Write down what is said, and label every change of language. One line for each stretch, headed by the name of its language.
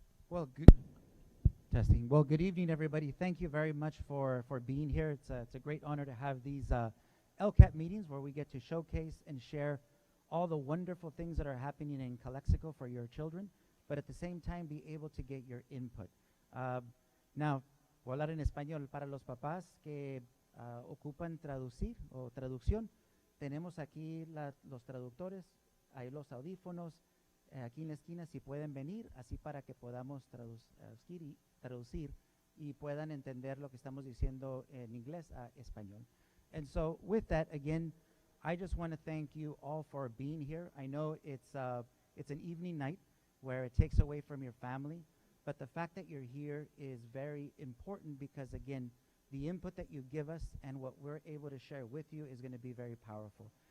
English: Well, testing. Well, good evening, everybody. Thank you very much for being here. It's a great honor to have these LCAP meetings where we get to showcase and share all the wonderful things that are happening in Calexico for your children, but at the same time be able to get your input.
Spanish: Now, voy a hablar en español para los papás que ocupan traducir o traducción. Tenemos aquí los traductores, hay los audífonos, aquí en la esquina si pueden venir, así para que podamos traducir y puedan entender lo que estamos diciendo en inglés a español.
English: And so with that, again, I just want to thank you all for being here. I know it's an evening night where it takes away from your family, but the fact that you're here is very important because, again, the input that you give us and what we're able to share with you is going to be very powerful.